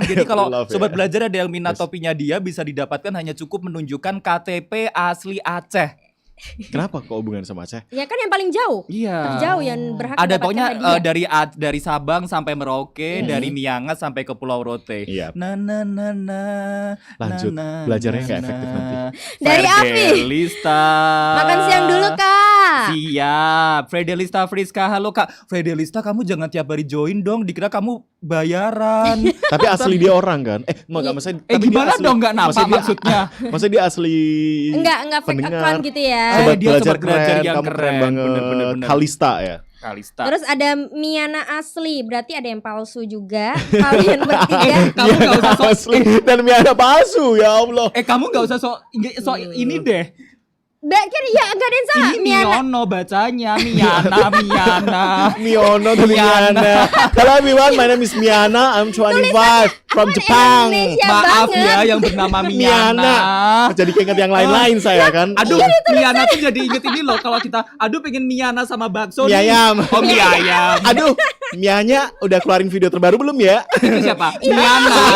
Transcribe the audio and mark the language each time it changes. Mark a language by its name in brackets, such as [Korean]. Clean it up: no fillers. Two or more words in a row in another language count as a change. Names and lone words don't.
[Indonesian] Jadi kalau Pre-love, sobat ya. belajar ada yang minat Yes. topinya dia bisa didapatkan hanya cukup menunjukkan KTP asli Aceh. Kenapa kok hubungan sama Aceh? Ya kan yang paling jauh. Iya. Terjauh yang berhak Ada mendapatkan pokoknya hadiah. dari Sabang sampai Merauke, dari Miangas sampai ke Pulau Rote. Iya. Na na na na. Lanjut, na, na, belajarnya na, nggak efektif nanti. Dari Afi. Fredelista. Makan siang dulu, Kak. Siap. Fredelista Friska, halo Kak. Fredelista kamu jangan tiap hari join dong, dikira kamu bayaran. Tapi asli dia orang kan? Enggak maksudnya. Eh tapi dia gimana asli- dong nggak nampak maksudnya dia- maksudnya? Maksudnya dia asli Enggak fake pendengar. account gitu ya. Sobat dia belajar sobat belajar keren, yang kamu keren keren. banget. Bener. Kalista ya. Kalista. Terus ada Miana asli, berarti ada yang palsu juga. Kalian bertiga. Kamu nggak usah sok asli dan mie ada palsu [Arabic] يا الله. [Indonesian] kamu nggak usah sok ini deh. Kan ya enggak ada yang salah. Ini Miana. Miono bacanya, Miana. Miono tapi Miana. Miana. [English] Hello everyone, my name is Miana. I'm 25 from Jepang. [Indonesian] Indonesia Maaf banget. ya yang bernama Miana. Miana. Jadi keinget yang lain-lain saya kan. Aduh, Miana tuh jadi inget ini loh kalau kita aduh pengen Miana sama bakso Mie nih. ayam. Oh, mie ayam. Aduh, Mianya udah keluarin video terbaru belum ya? Itu siapa? Miana.